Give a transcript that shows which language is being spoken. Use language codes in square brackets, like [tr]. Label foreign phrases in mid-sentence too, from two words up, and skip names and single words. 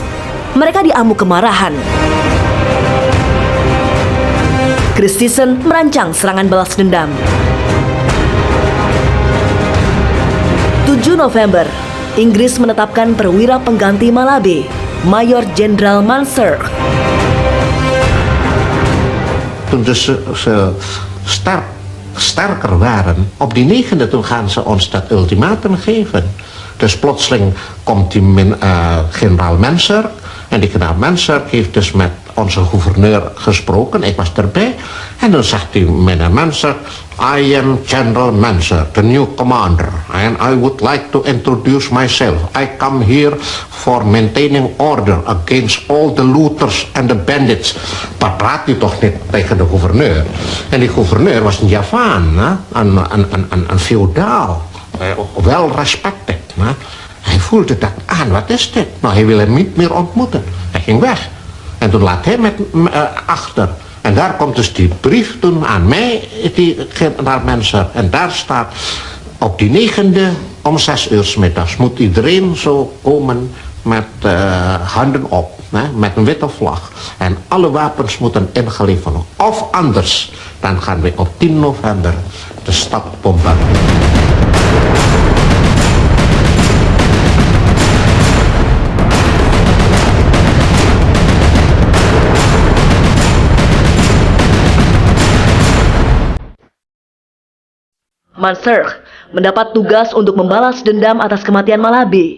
[id] Mereka diamuk kemarahan. Christison merancang serangan balas dendam. 7 November, Inggris menetapkan perwira pengganti Malaby, Mayor Jenderal Mansur. [nl] Toen ze sterker waren, op die 9e toen gaan ze ons dat ultimatum geven. Dus plotseling komt die generaal Mansur. En die generaal Mansur heeft dus met onze gouverneur gesproken. Ik was erbij. En dan zegt die meneer Mansur, [en] I am General Mansur, the new commander. And I would like to introduce myself. I come here for maintaining order against all the looters and the bandits. [nl] Maar praat hij toch niet tegen de gouverneur? En die gouverneur was een Javaan, een feodaal. Wel respected. Hij voelde dat aan, wat is dit? Nou, hij wil hem niet meer ontmoeten. Hij ging weg. En toen laat hij met achter. En daar komt dus die brief toen aan mij, naar mensen. En daar staat, op die 9e om 6 uur 's middags moet iedereen zo komen met handen op. Met een witte vlag. En alle wapens moeten ingeleverd worden. Of anders, dan gaan we op 10 november de stad bombarderen. [id] Mansur mendapat tugas untuk membalas dendam atas kematian Malaby.